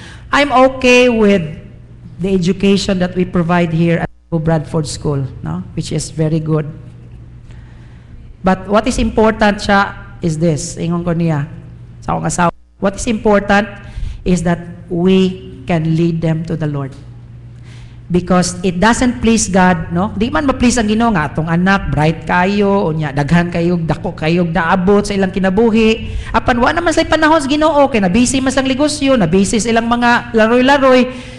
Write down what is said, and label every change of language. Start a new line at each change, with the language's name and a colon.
English: I'm okay with the education that we provide here at Bradford School, no? Which is very good. But what is important siya is this,
Cebuano: ingon ko niya sa akong asawa.
English: What is important is that we can lead them to the Lord. Because it doesn't please God, no?
Cebuano: Di man ma-please ang Ginoo nga atong anak bright kayo, unya daghan kayo, dako kayo naabot sa ilang kinabuhi. Apan wa naman sa panahon sa Ginoo kay na busy man sang negosyo, na busy sa ilang mga laroy-laroy.